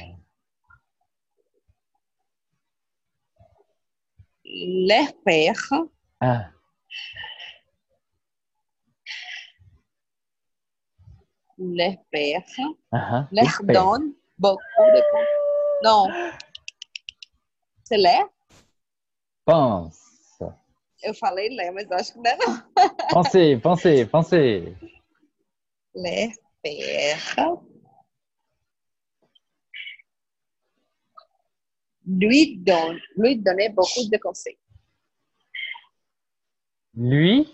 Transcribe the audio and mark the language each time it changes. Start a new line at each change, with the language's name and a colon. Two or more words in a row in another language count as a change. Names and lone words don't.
French: Leur père. Leur père. Leur donne beaucoup de temps. Non. C'est l'air? Pense.
Portuguese: Eu falei ler, mas acho que não é não.
French: Pensez. Leur père lui donnait beaucoup de conseils. Lui?